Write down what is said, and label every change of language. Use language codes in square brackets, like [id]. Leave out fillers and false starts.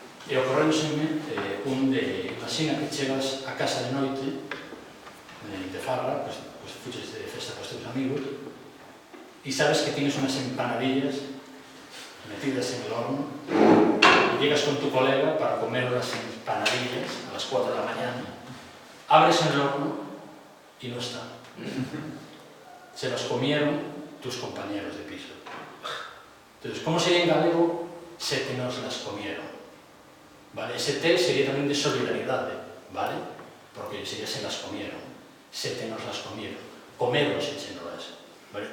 [gl] E ocorreuseme un de, imagina que chegas a casa de noite de farra, pues fuches de festa cos teus amigos e sabes que [es] tienes unas empanadillas metidas en el horno y llegas con tu colega para comer las empanadillas a las 4 de la mañana, abres el horno y no está. Se las comieron tus compañeros de piso. Entonces, ¿cómo sería en galego? Se te nos las comieron. [gl] Vale, ese te sería tamén de solidaridade, vale? Porque sería [es] se las comieron, se te nos las comieron, [gl] comeros echenolas, vale?